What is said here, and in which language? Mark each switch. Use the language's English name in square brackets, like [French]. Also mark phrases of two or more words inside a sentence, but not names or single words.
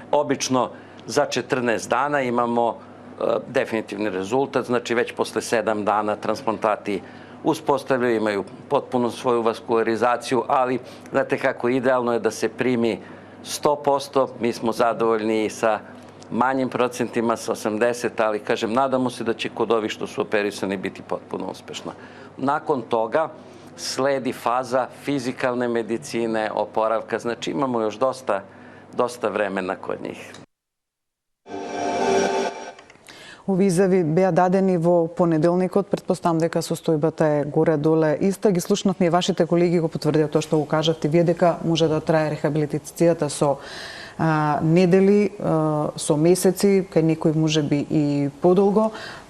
[Serbian] Obično za 14 dana imamo definitivni rezultat, znači već posle 7 dana transplantati uspostavljaju, imaju potpuno svoju vaskularizaciju, ali znate kako idealno je da se primi 100%, mi smo zadovoljni i sa manjim procentima, sa 80%, ali kažem, nadamo se da će kod ovih što su operisani biti potpuno uspešno. Nakon toga sledi faza fizikalne medicine, oporavka, znači imamo još dosta vremena kod njih. [Macedonian] Овие изјави беа дадени во понеделникот, претпоставам дека состојбата е горе-доле иста. Ги слушнавме и вашите колеги го потврдија тоа што го кажавте вие дека може да трае рехабилитацијата со недели, со месеци, кај некој можеби и подолго.